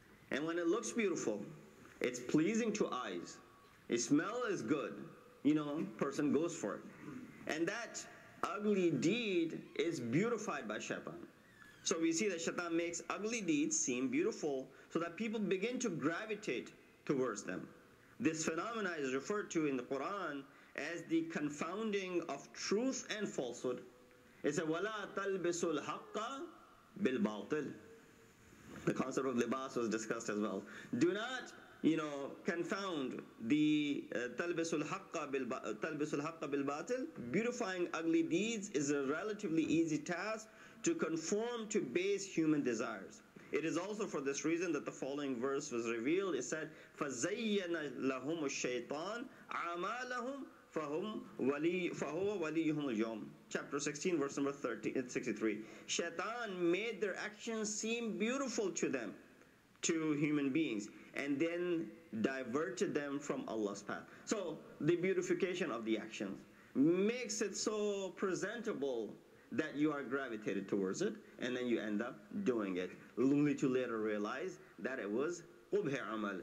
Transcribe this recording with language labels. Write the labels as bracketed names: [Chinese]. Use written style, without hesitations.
[English] And when it looks beautiful, it's pleasing to eyes, its smell is good, person goes for it. And that ugly deed is beautified by shaitan. So we see that shaitan makes ugly deeds seem beautiful so that people begin to gravitate towards them. This phenomena is referred to in the Quran as the confounding of truth and falsehood. It says, [Arabic] وَلَا تَلْبِسُوا الْحَقَّ بِالْبَاطِلِ. [English] The concept of libas was discussed as well. Do not, confound the talbisul haqqa bil batil. Beautifying ugly deeds is a relatively easy task to conform to base human desires. It is also for this reason that the following verse was revealed. It said, [Arabic] فَزَيَّنَ لَهُمُ الشَّيْطَانِ أَعْمَالَهُم فَهُوَ وَلِيُّهُمُ الْيَوْمِ. [English] Chapter 16, verse number 63. Shaitan made their actions seem beautiful to them, to human beings, and then diverted them from Allah's path. So the beautification of the actions makes it so presentable that you are gravitated towards it, and then you end up doing it, only to later realize that it was qubh amal.